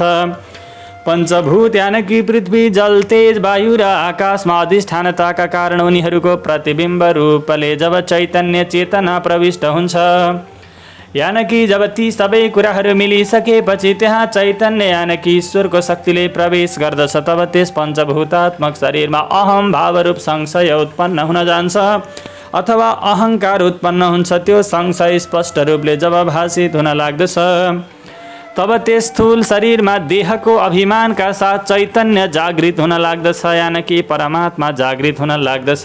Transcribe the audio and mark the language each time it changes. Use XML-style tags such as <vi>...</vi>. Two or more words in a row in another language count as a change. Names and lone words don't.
<ne>पञ्चभूत यानि कि पृथ्वी, जल, तेज, वायु र आकाशमा अधिष्ठानताका कारण उनीहरूको प्रतिबिम्ब रूपले जब चैतन्य चेतना प्रविष्ट हुन्छ, यानि कि जब ती सबै कुराहरू मिलिसकेपछि त्यहाँ चैतन्य यानि कि ईश्वरको शक्तिले प्रवेश गर्दछ, तब त्यस पञ्चभूतात्मक शरीरमा अहम भावरूप संशय उत्पन्न हुन जान्छ अथवा अहङ्कार उत्पन्न हुन्छ। त्यो संशय स्पष्ट रूपले जब भाषित हुन लाग्दछ तब त्यस स्थूल शरीरमा देहको अभिमानका साथ चैतन्य जागृत हुन लाग्दछ, यानि कि परमात्मा जागृत हुन लाग्दछ।</ne>